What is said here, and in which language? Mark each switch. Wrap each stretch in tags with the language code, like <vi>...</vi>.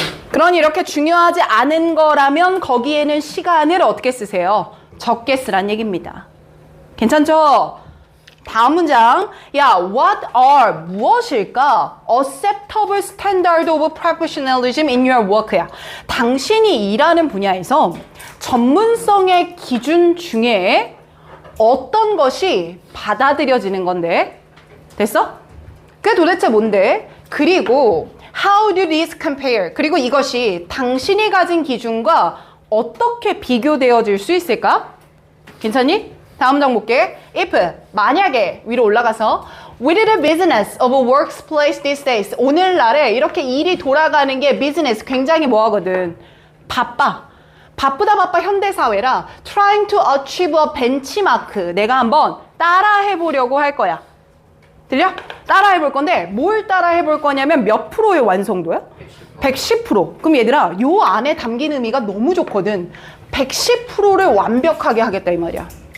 <ko>그러니 이렇게 중요하지 않은 거라면 거기에는 시간을 어떻게 쓰세요? 적게 쓰란 얘기입니다. 괜찮죠? 다음 문장. 야,</ko> <en>what are</en> <ko>무엇일까?</ko> <en>Acceptable standard of professionalism in your work야.</en> <ko>당신이 일하는 분야에서 전문성의 기준 중에 어떤 것이 받아들여지는 건데? 됐어? 그게 도대체 뭔데? 그리고</ko> <en>how do these compare?</en> <ko>그리고 이것이 당신이 가진 기준과 어떻게 비교되어질 수 있을까? 괜찮니? 다음 장 볼게.</ko> <en>If,</en> <ko>만약에 위로 올라가서</ko> <en>with the business of a workplace these days.</en> <ko>오늘날에 이렇게 일이 돌아가는 게 비즈니스 굉장히 뭐하거든? 바빠. 바쁘다 현대사회라</ko> <en>trying to achieve a benchmark.</en> <ko>내가 한번 따라해보려고 할 거야. 들려? 따라해볼 건데 뭘 따라해볼 거냐면 몇 프로의 완성도야? 110%. 그럼 얘들아 요 안에 담긴 의미가 너무 좋거든. 110%를 완벽하게 하겠다 이 말이야.</ko>